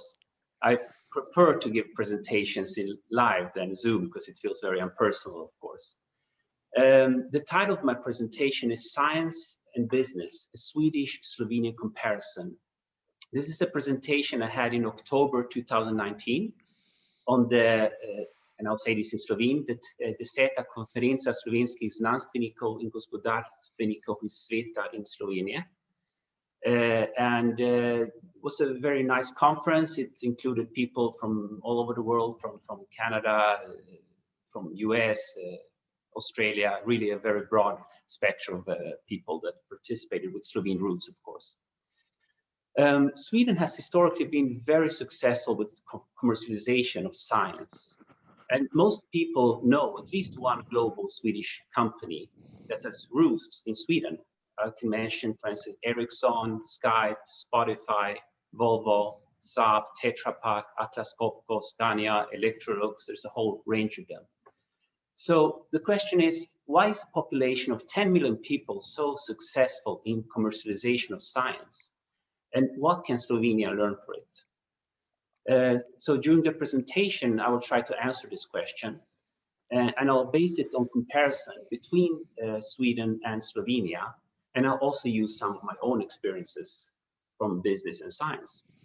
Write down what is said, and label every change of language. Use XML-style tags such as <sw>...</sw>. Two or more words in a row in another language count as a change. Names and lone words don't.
<en>I prefer to give presentations in live than Zoom because it feels very impersonal, of course. The title of my presentation is Science and Business, a Swedish-Slovenian comparison. This is a presentation I had in October 2019 on the, and I'll say this in Slovene, the 10.</en> <sl>konferenca slovenskih znanstvenikov in gospodarstvenikov iz sveta in Slovenije.</sl> <en>And it was a very nice conference. It included people from all over the world, from Canada, from US, Australia, really a very broad spectrum of people that participated with Slovene roots, of course. Sweden has historically been very successful with commercialization of science. And most people know at least one global Swedish company that has roots in Sweden. I can mention, for instance, Ericsson, Skype, Spotify, Volvo, Saab, Tetra Pak, Atlas Copco, Scania, Electrolux. There's a whole range of them. So the question is, why is a population of 10 million people so successful in commercialization of science? And what can Slovenia learn for it? So during the presentation, I will try to answer this question, and I'll base it on comparison between Sweden and Slovenia, and I'll also use some of my own experiences from business and science.</en>